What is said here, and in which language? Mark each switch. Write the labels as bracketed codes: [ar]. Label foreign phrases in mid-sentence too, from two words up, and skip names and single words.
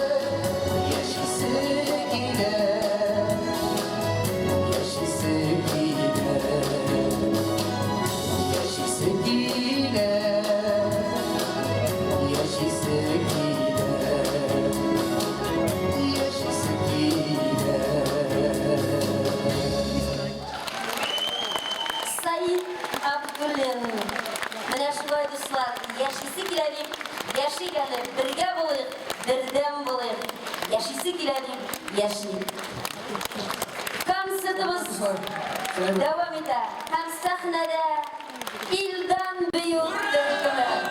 [tt] Yaş ise gile, yaş ise gile, yaş ise gile, yaş ise gile, yaş ise gile. Said Abdulin. Менә шулай дуслар, яшисе килә дип, яшик әле, бергә булыйк, бердәм булыйк. Яшисе килә дип, яшик. Концертыбыз дәвам итә. Һәм сәхнәдә Илдан Бөек төркеме.